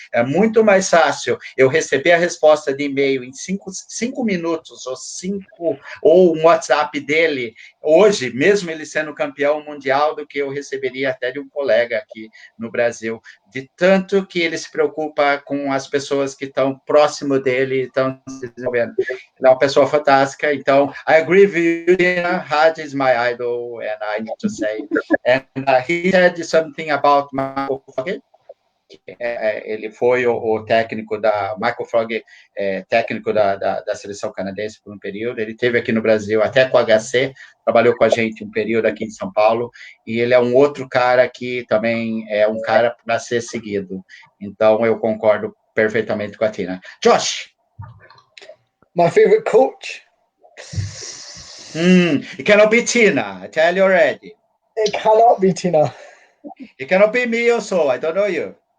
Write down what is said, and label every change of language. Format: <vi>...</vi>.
<pt>É muito mais fácil eu receber a resposta de e-mail em 5 minutos ou um WhatsApp dele hoje, mesmo ele sendo campeão mundial, do que eu receberia até de um colega aqui no Brasil, de tanto que ele se preocupa com as pessoas que estão próximo dele, estão se desenvolvendo. Ele é uma pessoa fantástica, então,</pt> <en>I agree with you, Dina. Haj is my idol, and I need to say. And he said something about Michael Fogg.</en> <pt>Ele foi o técnico Michael Fogg, técnico da seleção canadense por um período. Ele esteve aqui no Brasil, até com o HC, trabalhou com a gente um período aqui em São Paulo, e ele é um outro cara que também é um cara para ser seguido. Então, eu concordo perfeitamente com a Tina. Josh!</pt> <en>My favorite coach? It cannot be Tina, I tell you already. It cannot be Tina. It cannot be me also, I don't know you.</en>